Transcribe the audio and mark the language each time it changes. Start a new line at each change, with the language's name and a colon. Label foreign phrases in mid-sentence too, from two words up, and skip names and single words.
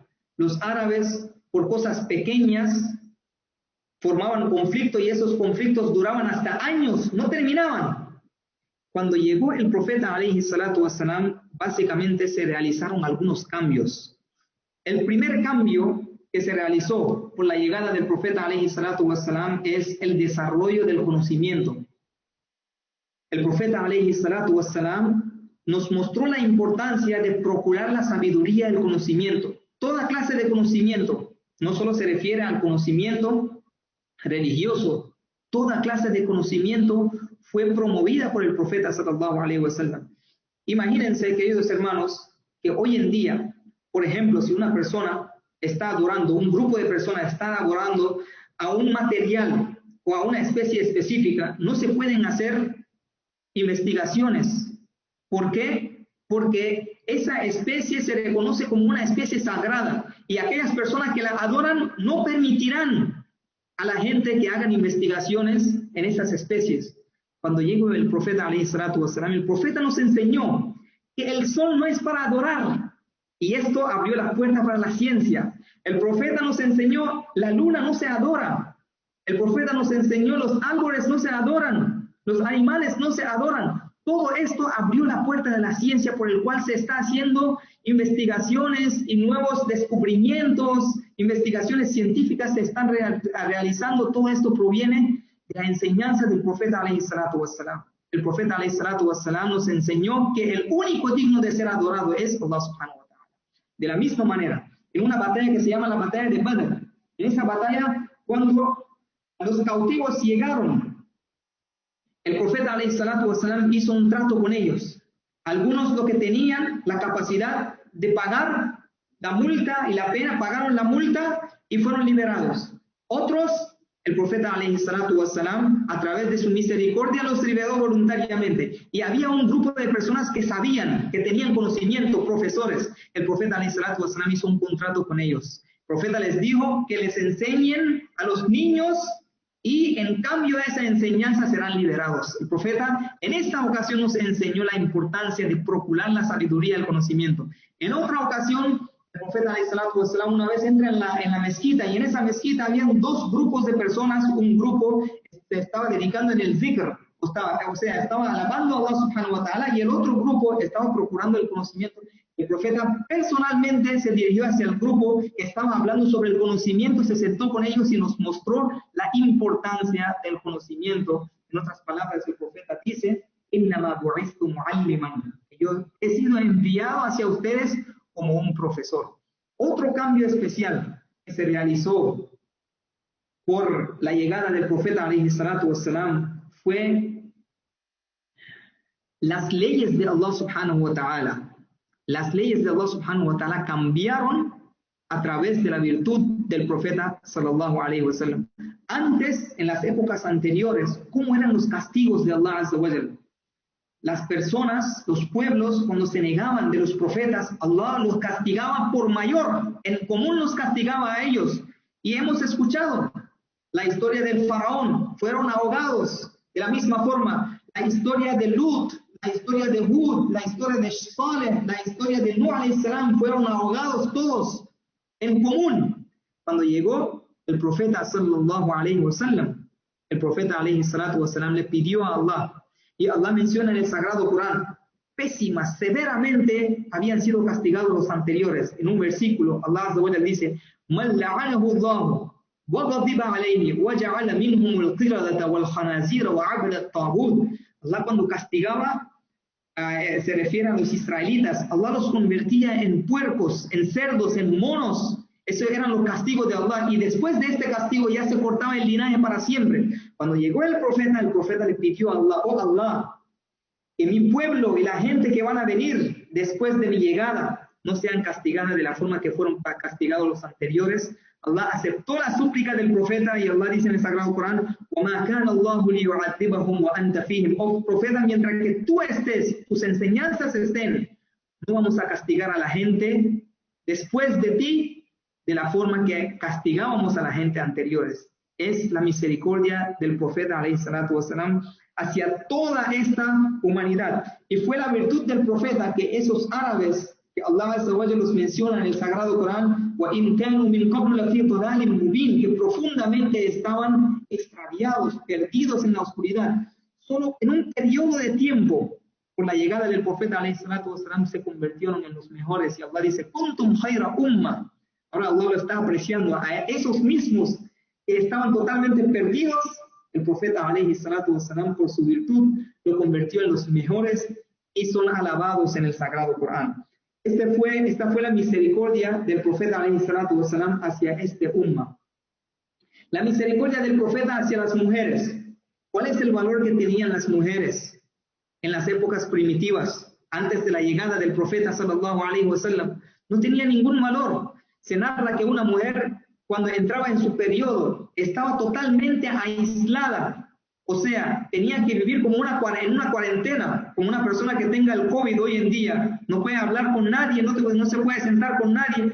Spanish: Los árabes, por cosas pequeñas, formaban conflicto y esos conflictos duraban hasta años, no terminaban. Cuando llegó el profeta
Arabic: عليه الصلاة والسلام,
Spanish: básicamente se realizaron algunos cambios. El primer cambio que se realizó por la llegada del profeta
Arabic: عليه الصلاة والسلام
Spanish: es el desarrollo del conocimiento. El profeta
Arabic: عليه الصلاة والسلام
Spanish: nos mostró la importancia de procurar la sabiduría y el conocimiento. Toda clase de conocimiento, no solo se refiere al conocimiento religioso, toda clase de conocimiento fue promovida por el profeta
Arabic: صلى الله عليه وسلم.
Spanish: Imagínense, queridos hermanos, que hoy en día, por ejemplo, si una persona está adorando, un grupo de personas está adorando a un material o a una especie específica, no se pueden hacer investigaciones. ¿Por qué? Porque esa especie se reconoce como una especie sagrada y aquellas personas que la adoran no permitirán a la gente que hagan investigaciones en esas especies. Cuando llegó el profeta
Arabic: عليه الصلاة والسلام,
Spanish: el profeta nos enseñó que el sol no es para adorar y esto abrió la puerta para la ciencia. El profeta nos enseñó la luna no se adora. El profeta nos enseñó los árboles no se adoran, los animales no se adoran. Todo esto abrió la puerta de la ciencia por el cual se está haciendo investigaciones y nuevos descubrimientos, investigaciones científicas se están realizando. Todo esto proviene de la enseñanza del profeta
Arabic: عليه الصلاة والسلام.
Spanish: El profeta
Arabic: عليه الصلاة والسلام
Spanish: nos enseñó que el único digno de ser adorado es
Arabic: الله سبحانه وتعالى.
Spanish: De la misma manera, en una batalla que se llama la batalla de Badr, en esa batalla, cuando los cautivos llegaron, el profeta
Arabic: عليه الصلاة والسلام
Spanish: hizo un trato con ellos. Algunos, lo que tenían la capacidad de pagar la multa y la pena, pagaron la multa y fueron liberados. Otros, el profeta
Arabic: عليه الصلاة والسلام,
Spanish: a través de su misericordia, los liberó voluntariamente. Y había un grupo de personas que sabían, que tenían conocimiento, profesores. El profeta
Arabic: عليه الصلاة والسلام
Spanish: hizo un contrato con ellos. El profeta les dijo que les enseñen a los niños y en cambio de esa enseñanza serán liberados. El profeta en esta ocasión nos enseñó la importancia de procurar la sabiduría y el conocimiento. En otra ocasión, el profeta
Arabic: عليه الصلاة والسلام
Spanish: una vez entra en la mezquita y en esa mezquita habían dos grupos de personas. Un grupo se estaba dedicando en el zikr, estaba alabando a
Arabic: الله سبحانه وتعالى,
Spanish: y el otro grupo estaba procurando el conocimiento. El profeta personalmente se dirigió hacia el grupo que estaba hablando sobre el conocimiento, se sentó con ellos y nos mostró la importancia del conocimiento En otras palabras, el profeta dice,
Arabic: "إنما بعثت معلما",
Spanish: yo he sido enviado hacia ustedes como un profesor. Otro cambio especial que se realizó por la llegada del profeta
Arabic: عليه الصلاة والسلام
Spanish: fue las leyes de
Arabic: الله سبحانه وتعالى.
Spanish: Las leyes de
Arabic: الله سبحانه وتعالى
Spanish: cambiaron a través de la virtud del profeta
Arabic: صلى الله عليه وسلم.
Spanish: Antes, en las épocas anteriores, ¿cómo eran los castigos de
Arabic: الله عز وجل?
Spanish: Las personas, los pueblos, cuando se negaban de los profetas, Allah los castigaba por mayor, en común los castigaba a ellos. Y hemos escuchado la historia del faraón, fueron ahogados. De la misma forma, la historia de Lut, la historia de Hud, la historia de Saleh, la historia de Nuh
Arabic: عليه السلام,
Spanish: fueron ahogados todos en común. Cuando llegó el profeta
Arabic: صلى الله عليه وسلم,
Spanish: el profeta
Arabic: عليه الصلاة والسلام
Spanish: le pidió a Allah, y Allah menciona en el Sagrado Corán, pésimas, severamente habían sido castigados los anteriores. En un versículo,
Arabic: الله عز وجل dice, "مَن لَعَنَهُ اللَّهُ وَغَضِبَ عَلَيْهِ وَجَعَلَ مِنْهُمُ الْقِرَدَةَ وَالْخَنَازِيرَ وَعَبَدَ الطَّاغُوتَ."
Spanish: Allah cuando castigaba, se refiere a los israelitas, Allah los convertía en puercos, en cerdos, en monos. Esos eran los castigos de Allah. Y después de este castigo ya se cortaba el linaje para siempre. Cuando llegó el profeta le pidió a Allah, "Oh Allah, que mi pueblo y la gente que van a venir después de mi llegada no sean castigadas de la forma que fueron castigados los anteriores." Allah aceptó la súplica del profeta y Allah dice en el Sagrado Corán,
Arabic: وَمَا كَانَ اللَّهُ لِيُعَذِّبَهُمْ وَأَنْتَ فِيهِمْ.
Spanish: Oh profeta, mientras que tú estés, tus enseñanzas estén, no vamos a castigar a la gente después de ti de la forma que castigábamos a la gente anteriores. Es la misericordia del profeta
Arabic: عليه الصلاة والسلام
Spanish: hacia toda esta humanidad. Y fue la virtud del profeta que esos árabes que
Arabic: الله عز وجل
Spanish: los menciona en el Sagrado Corán,
Arabic: وَإِن كَانُوا مِن قَبْلُ لَفِي ضَلَالٍ مُبِينٍ,
Spanish: que profundamente estaban extraviados, perdidos en la oscuridad. Solo en un periodo de tiempo, por la llegada del profeta
Arabic: عليه الصلاة والسلام,
Spanish: se convirtieron en los mejores. Y Allah dice,
Arabic: "كنتم خير أمة."
Spanish: Ahora Allah lo está apreciando a esos mismos que estaban totalmente perdidos. El profeta
Arabic: عليه الصلاة والسلام,
Spanish: por su virtud, lo convirtió en los mejores y son alabados en el Sagrado Corán. Esta fue la misericordia del profeta
Arabic: عليه الصلاة والسلام
Spanish: hacia este umma. La misericordia del profeta hacia las mujeres. ¿Cuál es el valor que tenían las mujeres en las épocas primitivas, antes de la llegada del profeta
Arabic: صلى الله عليه وسلم?
Spanish: No tenía ningún valor. Se narra que una mujer, cuando entraba en su periodo, estaba totalmente aislada. O sea, tenía que vivir como en una cuarentena, como una persona que tenga el COVID hoy en día. No puede hablar con nadie, no se puede sentar con nadie.